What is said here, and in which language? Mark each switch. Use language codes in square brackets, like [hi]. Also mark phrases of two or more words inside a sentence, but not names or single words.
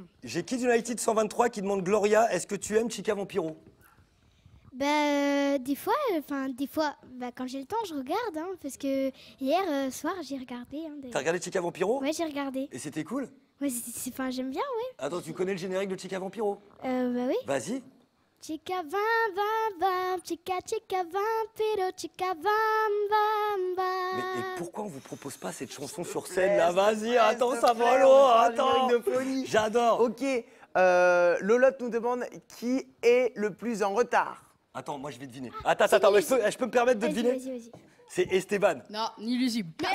[fr] J'ai Kids United 123 qui demande Gloria, est-ce que tu aimes Chica Vampiro? Des fois, quand j'ai le temps, je regarde, hein, parce que hier soir, j'ai regardé. Hein, T'as regardé Chica Vampiro? Ouais, j'ai regardé. Et c'était cool? Ouais, j'aime bien, ouais. Attends, tu connais le générique de Chica Vampiro? Bah oui. Vas-y. [es] Chica vam vam vam, chica chica vampiro, chica vam vam vam. [fr] Mais et pourquoi on vous propose pas cette chanson sur scène là? Vas-y, attends, ça va loin, attends. De folie. J'adore. Ok, Lolotte nous demande qui est le plus en retard. Attends, moi je vais deviner. Attends, mais je peux me permettre de Vas-y, deviner? vas-y. C'est Esteban. Non, ni lusible.